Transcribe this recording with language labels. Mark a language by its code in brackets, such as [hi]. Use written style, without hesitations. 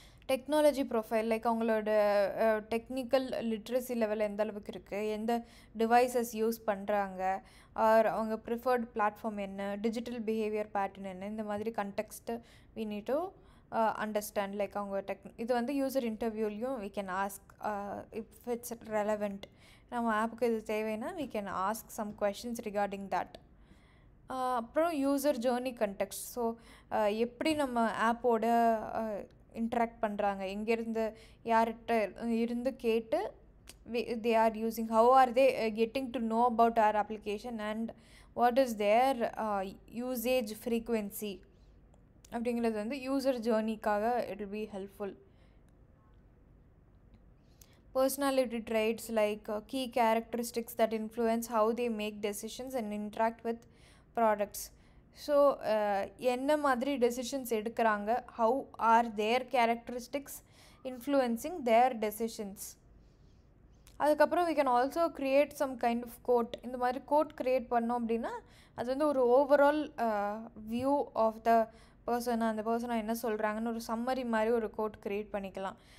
[ta] Technology profile, like அவங்களோட technical literacy level எந்த அளவுக்கு இருக்குது, எந்த டிவைசஸ் யூஸ் பண்ணுறாங்க, ஆர் அவங்க ப்ரிஃபர்ட் பிளாட்ஃபார்ம் என்ன, டிஜிட்டல் பிஹேவியர் பேட்டர்ன் என்ன, இந்த மாதிரி கண்டெக்ஸ்ட்டு we need to understand. Like அவங்க இது வந்து user இன்டர்வியூலையும் we can ask if it's relevant. நம்ம ஆப்புக்கு இது தேவைன்னா [en] We can ask some questions regarding that. [ta] அப்புறம் யூசர் ஜேர்னி கண்டெக்ஸ்ட். ஸோ எப்படி நம்ம ஆப்போட இன்ட்ராக்ட் பண்ணுறாங்க, எங்கேருந்து யார்கிட்ட இருந்து கேட்டு [en] they are using, how are they getting to know about our application and what is their usage frequency அப்படிங்கிறது வந்து user ஜேர்னிக்காக it will be helpful. Personality traits like key characteristics that influence how they make decisions and interact with products. So [ta] என்ன மாதிரி decisions எடுக்கிறாங்க, [en] How are their characteristics influencing their decisions. [ta] அதுக்கப்புறம் [en] We can also create some kind of code. [ta] இந்த மாதிரி code create பண்ணோம் அப்படின்னா அது வந்து ஒரு ஓவரால் வியூ ஆஃப் த பர்சனாக, அந்த பர்சனாக என்ன சொல்கிறாங்கன்னு ஒரு சம்மரி மாதிரி ஒரு கோட் க்ரியேட் பண்ணிக்கலாம்.